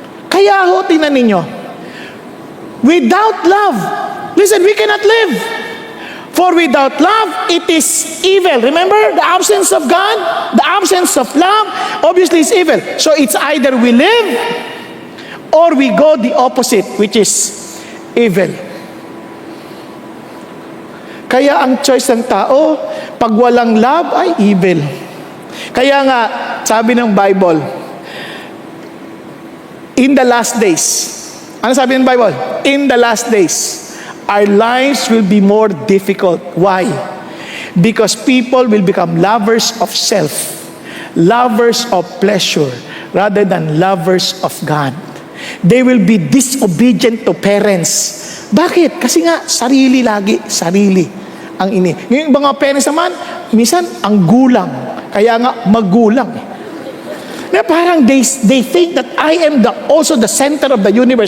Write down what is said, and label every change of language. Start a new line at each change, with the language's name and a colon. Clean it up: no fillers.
Filipino: Kaya ho, tingnan ninyo,
English: without love, listen, we cannot live. For without love, it is evil. Remember, the absence of God, the absence of love, obviously is evil. So it's either we live or we go the opposite, which is evil.
Filipino: Kaya ang choice ng tao, pag walang love, ay evil. Kaya nga, sabi ng Bible,
English: in the last days,
Filipino: ano sabi ng Bible?
English: In the last days, our lives will be more difficult. Why? Because people will become lovers of self, lovers of pleasure, rather than lovers of God. They will be disobedient to parents.
Filipino: Bakit? Kasi nga, sarili lagi, sarili ang ini. Yung mga parents naman, minsan, ang gulang. Kaya nga, magulang. Na parang
English: they think that I am also the center of the universe.